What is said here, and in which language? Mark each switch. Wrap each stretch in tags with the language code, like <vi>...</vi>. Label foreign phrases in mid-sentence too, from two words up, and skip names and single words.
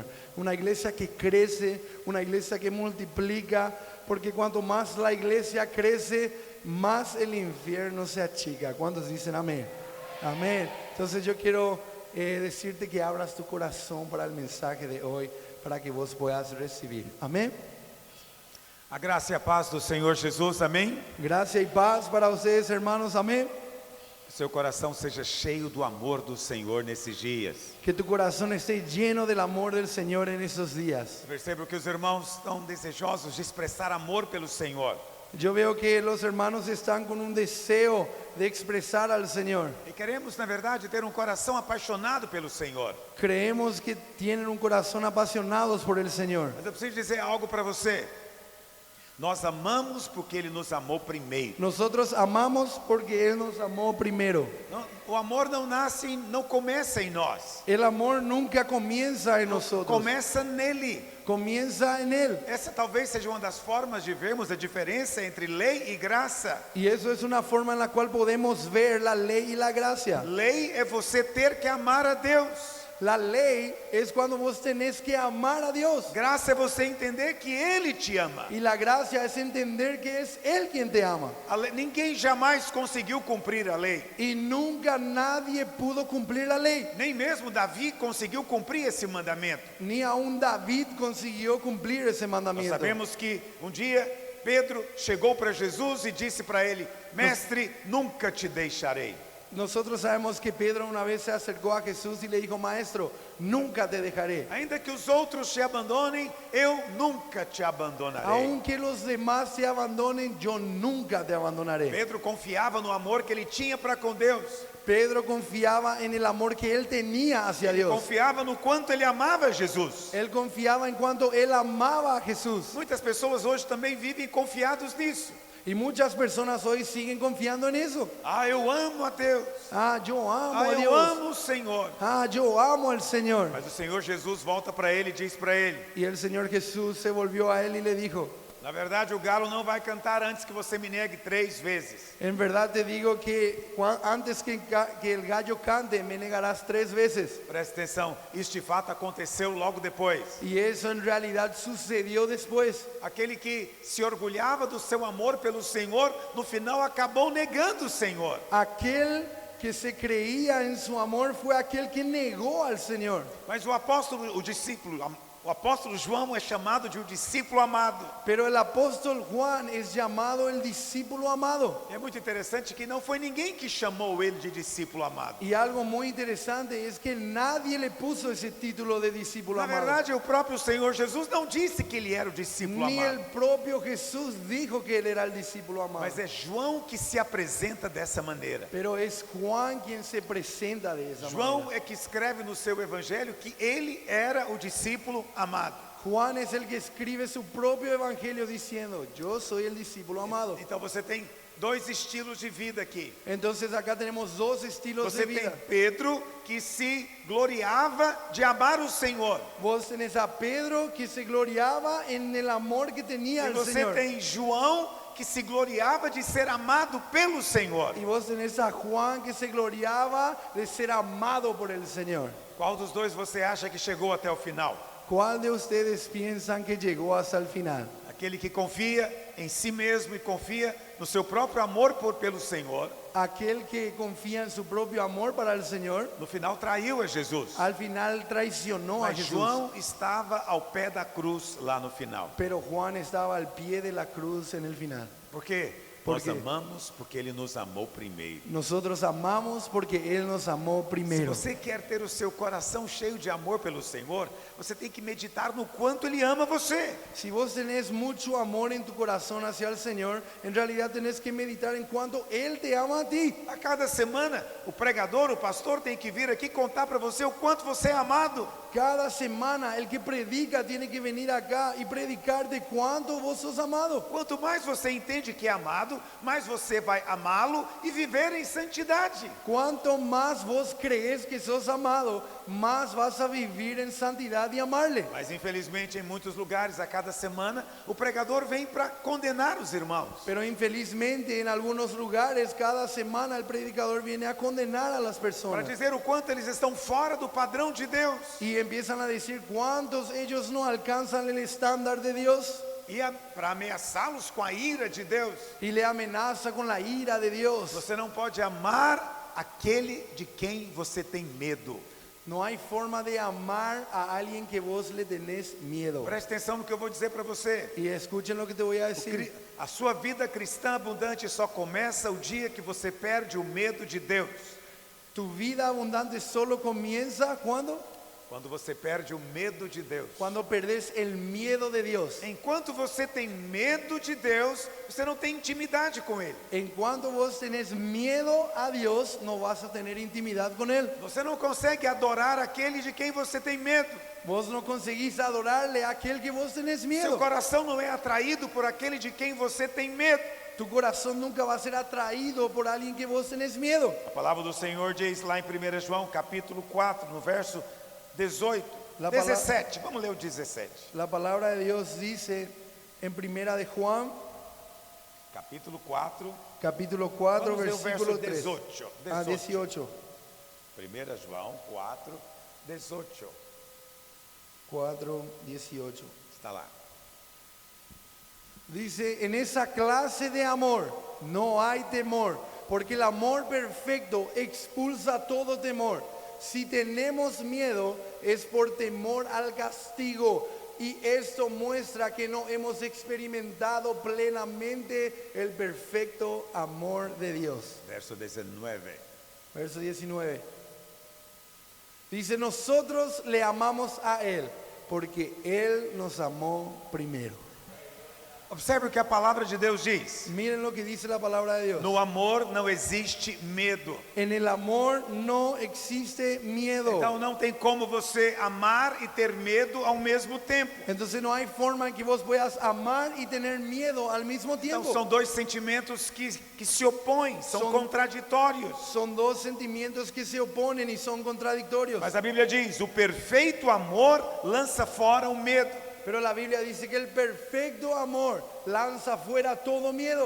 <es>Una iglesia que crece, una iglesia que multiplica, porque cuanto más la iglesia crece, más el infierno se achica. ¿Cuántos dicen amén? Amén. Entonces yo quiero decirte que abras tu corazón para el mensaje de hoy, para que vos puedas recibir. Amén.</es> <pt>A graça e a paz do Senhor Jesus, amém?</pt> <es>Gracia y paz para ustedes, hermanos. Amén.</es> <pt>Seu coração seja cheio do amor do Senhor nesses dias.</pt> <es>Que tu corazón esté lleno del amor del Señor en esos días.</es> <pt>Percebo que os irmãos estão desejosos de expressar amor pelo Senhor.</pt> <es>Yo veo que los hermanos están con un deseo de expresar al Señor.</es> <pt>E queremos, na verdade, ter um coração apaixonado pelo Senhor.</pt> <es>Creemos que tienen un corazón apasionados por el Señor.</es> <pt>Mas eu preciso dizer algo para você. Nós amamos porque Ele nos amou primeiro.</pt> <es>Nosotros amamos porque Él nos amó primero.</es> <pt>O amor não nasce, não começa em nós.</pt> <es>El amor nunca comienza en nosotros.</es> <pt>Começa nele.</pt> <es>Comienza en Él.</es> <pt>Essa talvez seja uma das formas de vermos a diferença entre lei e graça.</pt> <es>Y eso es una forma en la cual podemos ver la ley y la gracia.</es> <pt>Lei é você ter que amar a Deus.</pt> <es>La ley es cuando vos tenés que amar a Dios.</es> <pt>Graça é você entender que Ele te ama.</pt> <es>Y la gracia es entender que es Él quien te ama.</es> <pt>Ninguém jamais conseguiu cumprir a lei.</pt> <es>Y nunca nadie pudo cumplir la ley.</es> <pt>Nem mesmo Davi conseguiu cumprir esse mandamento.</pt> <es>Ni aún David consiguió cumplir ese</es> <pt>Nós</pt> <es>mandamiento.</es> <pt>sabemos que um dia Pedro chegou para Jesus e disse para ele: Mestre, nunca te deixarei.</pt> <es>Nosotros sabemos que Pedro una vez se acercó a Jesús y le dijo: Maestro, nunca te dejaré.</es> <pt>Ainda que os outros te abandonem, eu nunca te abandonarei.</pt> <es>Aunque los demás te abandonen, yo nunca te abandonaré.</es> <pt>Pedro confiava no amor que ele tinha para com Deus.</pt> <es>Pedro confiaba en el amor que él tenía hacia Dios.</es> <pt>Confiava no quanto ele amava Jesus.</pt> <es>Él confiaba en cuanto él amaba a Jesús.</es> <pt>Muitas pessoas hoje também vivem confiados nisso.</pt> <es>Y muchas personas hoy siguen confiando en eso.</es> <pt>Eu amo a Deus.</pt> <es>Yo amo a</es> <pt>Eu</pt> <es>Dios.</es> <pt>amo o Senhor.</pt> <es>Yo amo al Señor.</es> <pt>Mas o Senhor Jesus volta para ele e diz para ele:</pt> <es>Y el Señor Jesús se volvió a él y le dijo:</es> <pt>Na verdade, o galo não vai cantar antes que você me negue 3 vezes.</pt> <es>En verdad te digo que antes que el gallo cante, me negarás 3 veces.</es> <pt>Preste atenção, isso de fato aconteceu logo depois.</pt> <es>Y eso en realidad sucedió después.</es> <pt>Aquele que se orgulhava do seu amor pelo Senhor, no final acabou negando o Senhor.</pt> <es>Aquel que se creía en su amor fue aquel que negó al Señor.</es> <pt>Mas o apóstolo, o discípulo, O apóstolo João é chamado de um discípulo amado.</pt> <es>Pero el apóstol Juan es llamado el discípulo amado.</es> <pt>É muito interessante que não foi ninguém que chamou ele de discípulo amado.</pt> <es>Y algo muy interesante es que nadie le puso ese título de discípulo</es> <pt>Na</pt> <es>amado.</es> <pt>verdade, o próprio Senhor Jesus não disse que ele era o discípulo</pt> <es>Ni el</es> <pt>amado.</pt> <es>propio Jesús dijo que él era el discípulo amado.</es> <pt>Mas é João que se apresenta dessa maneira.</pt> <es>Pero es Juan quien se presenta de esa</es> <pt>João</pt> <es>manera.</es> <pt>é que escreve no seu evangelho que ele era o discípulo amado.</pt> <es>Juan es el que escribe su propio evangelio diciendo, yo soy el discípulo amado.</es> <pt>Então você tem dois estilos de vida aqui.</pt> <es>Entonces acá tenemos dos estilos de</es> <pt>Você tem</pt> <es>vida.</es> <pt>Pedro que se gloriava de amar o Senhor.</pt> <es>Vos tenés a Pedro que se gloriaba en el amor que tenía</es> <pt>E</pt> <es>el</es> <pt>você</pt> <es>Señor.</es> <pt>tem João que se gloriava de ser amado pelo Senhor.</pt> <es>Y vos tenés a Juan que se gloriaba de ser amado por el Señor.</es> <pt>Qual dos dois você acha que chegou até o final?</pt> <es>¿Cuál de ustedes piensan que llegó hasta el final?</es> <pt>Aquele que confia em si mesmo e confia no seu próprio amor pelo Senhor,</pt> <es>Aquel que confía en su propio amor para el Señor,</es> <pt>no final traiu a Jesus.</pt> <es>al final traicionó a</es> <pt>Mas</pt> <es>Jesús.</es> <pt>João estava ao pé da cruz lá no final.</pt> <es>Pero Juan estaba al pie de la cruz en el final.</es> <pt>Por quê?</pt> <es>Por</es> <pt>Nós</pt> <es>quê?</es> <pt>amamos porque ele nos amou primeiro.</pt> <es>Nosotros amamos porque Él nos amó</es> <pt>Se</pt> <es>primero.</es> <pt>você quer ter o seu coração cheio de amor pelo Senhor, você tem que meditar no quanto ele ama você.</pt> <es>Si vos tenés mucho amor en tu corazón hacia el Señor, en realidad tenés que meditar en cuanto Él te ama a ti.</es> <pt>A cada semana, o pregador, o pastor tem que vir aqui contar para você o quanto você é amado.</pt> <es>Cada semana el que predica tiene que venir acá y predicar de cuánto vos sos amado.</es> <pt>Quanto mais você entende que é amado, mais você vai amá-lo e viver em santidade.</pt> <es>Cuanto más vos crees que sos amado, más vas a vivir en santidad y amarle.</es> <pt>Mas infelizmente em muitos lugares, a cada semana, o pregador vem para condenar os irmãos.</pt> <es>Pero infelizmente en algunos lugares cada semana el predicador viene a condenar a las</es> <pt>Para</pt> <es>personas.</es> <pt>dizer o quanto eles estão fora do padrão de Deus.</pt> <es>Y empiezan a decir cuántos ellos no alcanzan el estándar de Dios.</es> <pt>E para ameaçá-los com a ira de Deus.</pt> <es>Y le amenaza con la ira de Dios.</es> <pt>Você não pode amar aquele de quem você tem medo.</pt> <es>No hay forma de amar a alguien que vos le tenés miedo.</es> <pt>Preste atenção no que eu vou dizer para você.</pt> <es>Y escuchen lo que te voy a decir.</es> <pt>A sua vida cristã abundante só começa o dia que você perde o medo de Deus.</pt> <es>Tu vida abundante solo comienza cuando</es> <pt>Quando você perde o medo de Deus.</pt> <es>Cuando perdés el miedo de Dios.</es> <pt>Enquanto você tem medo de Deus, você não tem intimidade com Ele.</pt> <es>En cuanto vos tenés miedo a Dios, no vas a tener intimidad con Él.</es> <pt>Você não consegue adorar aquele de quem você tem medo.</pt> <es>Vos no conseguís adorarle a aquel que vos tenés</es> <pt>Seu</pt> <es>miedo.</es> <pt>coração não é atraído por aquele de quem você tem medo.</pt> <es>Tu corazón nunca va a ser atraído por alguien que vos tenés miedo.</es> <pt>A palavra do Senhor diz lá em 1 João capítulo 4, no verso 18,</pt> <es>La</es> <pt>17, vamos ler o 17.</pt> <es>La palabra de Dios dice en Primera de Juan,</es> <pt>Capítulo 4,</pt> <es>capítulo 4,</es> <pt>vamos ler o verso</pt> <es>versículo 3.</es> <pt>18. A 18. 1 João 4, 18.</pt> <es>4, 18.</es> <pt>Está lá.</pt> <es>Dice, en esa clase de amor no hay temor, porque el amor perfecto expulsa todo temor. Si tenemos miedo es por temor al castigo, y esto muestra que no hemos experimentado plenamente el perfecto amor de Dios.</es> <pt>Verso 19.</pt> <es>Verso 19. Dice, nosotros le amamos a Él, porque Él nos amó primero.</es> <pt>Observe o que a palavra de Deus diz.</pt> <es>Miren lo que dice la palabra de Dios.</es> <pt>No amor não existe medo.</pt> <es>En el amor no existe miedo.</es> <pt>Então não tem como você amar e ter medo ao mesmo tempo.</pt> <es>Entonces no hay forma en que vos puedas amar y tener miedo al mismo</es> <pt>Então</pt> <es>tiempo.</es> <pt>são dois sentimentos que se opõem, são São- contraditórios.</pt> <es>Son dos sentimientos que se oponen y son contradictorios.</es> <pt>Mas a Bíblia diz: o perfeito amor lança fora o medo.</pt> <es>Pero la Biblia dice que el perfecto amor lanza fuera todo miedo.</es>